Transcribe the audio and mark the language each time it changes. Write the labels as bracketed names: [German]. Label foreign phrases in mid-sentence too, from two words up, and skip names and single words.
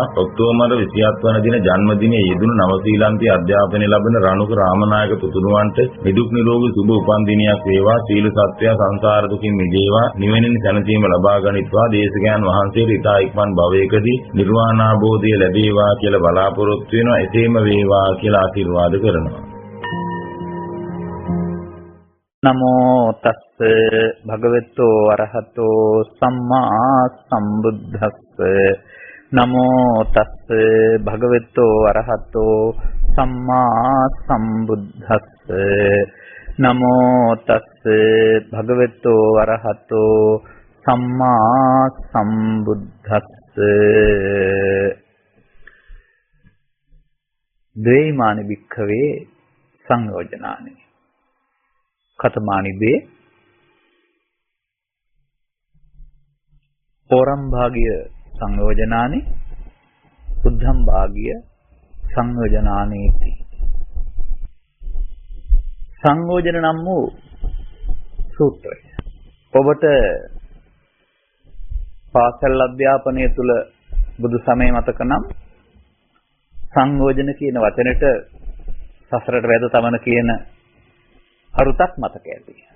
[Sinhala] ඔක්තෝබර් 27 වන දින ජන්මදිනයේ යෙදුණු නවසීලන්තයේ අධ්‍යාපනය ලබන රණුක රාමනායක පුතුණුවන්ට නිදුක් නිරෝගී සුබ උපන් දිනයක් වේවා. සීල සත්‍යය සංසාර දුකින් මිදේවා. නිවෙනින් සැනසීම ලබා ගනිත්වා. දේශකයන් වහන්සේට ඉතා ඉක්මන් භවයකදී නිර්වාණ අවබෝධය ලැබේවා කියලා බලාපොරොත්තු වෙනවා. එසේම වේවා කියලා ආශිර්වාද කරනවා. [Pali] නමෝ තස්ස භගවතෝ අරහතෝ සම්මා සම්බුද්දස්ස. නමෝ තස්ස භගවතෝ අරහතෝ සම්මා සම්බුද්දස්ස. නමෝ තස්ස භගවතෝ අරහතෝ සම්මා සම්බුද්දස්ස. ද්වේමානි භික්ඛවේ සංයෝජනානි කතමානි දේ පෝරම් භාගිය සංයෝජනානි බුද්ධම් භාගිය සංයෝජනානීති. [Sinhala] සංයෝජන නම් වූ සූත්‍රය ඔබට පාසල් අධ්‍යාපනය තුල බුදු සමය මතක නම් සංයෝජන කියන වචනෙට සසරට වැද තමන කියන අරුතක් මතක ඇති.